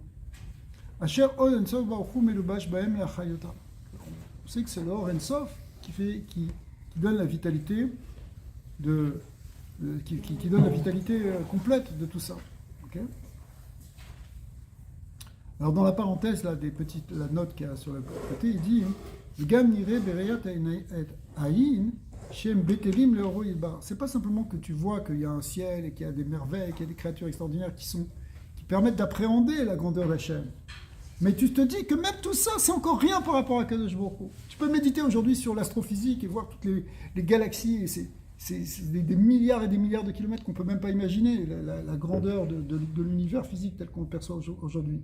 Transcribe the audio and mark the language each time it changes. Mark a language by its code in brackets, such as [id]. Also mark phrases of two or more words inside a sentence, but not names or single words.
[fr] On sait que c'est l' [he] אור אין סוף [fr] qui donne la vitalité qui donne la vitalité complète de tout ça. Okay. Alors dans la parenthèse là, la note qu'il y a sur le côté, il dit [he] גם נראה בראיית עין. [fr] C'est pas simplement que tu vois qu'il y a un ciel et qu'il y a des merveilles, qu'il y a des créatures extraordinaires qui permettent d'appréhender la grandeur d'Hachem. Mais tu te dis que même tout ça, c'est encore rien par rapport à [he] קדוש ברוך הוא. [fr] Tu peux méditer aujourd'hui sur l'astrophysique et voir toutes les galaxies, et c'est des milliards et des milliards de kilomètres qu'on ne peut même pas imaginer, la grandeur de l'univers physique tel qu'on le perçoit aujourd'hui.